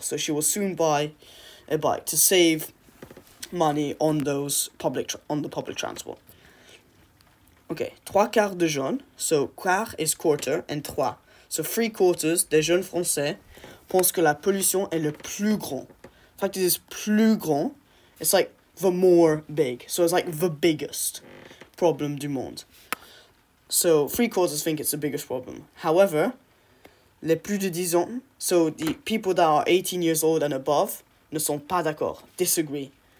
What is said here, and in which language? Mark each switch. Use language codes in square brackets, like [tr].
[en] So she will soon buy a bike to save money on the public transport. Okay, [fr] trois quarts de jeunes, [en] so quart is quarter, and trois. [fr] So 3/4 des jeunes français pensent que la pollution est le plus grand. [en] In fact, it is plus grand. It's like the more big. So it's like the biggest problem [fr] du monde. [en] So 3/4 think it's the biggest problem. However, [fr] les plus de 10 ans, [en] so the people that are 18 years old and above, [fr] ne sont pas d'accord, [en] disagree.